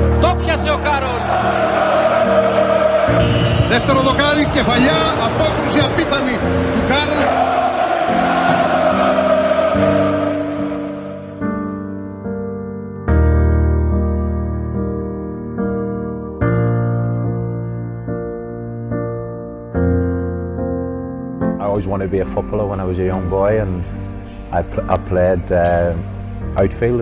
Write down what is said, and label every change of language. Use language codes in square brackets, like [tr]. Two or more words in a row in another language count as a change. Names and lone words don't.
[el] Το πιάσε ο Κάρολ. Δεύτερο δοκάρι, κεφαλιά, απόκρουση απίθανη του Κάρολ. [en] I always wanted to be a footballer when I was a young boy, and I played outfield.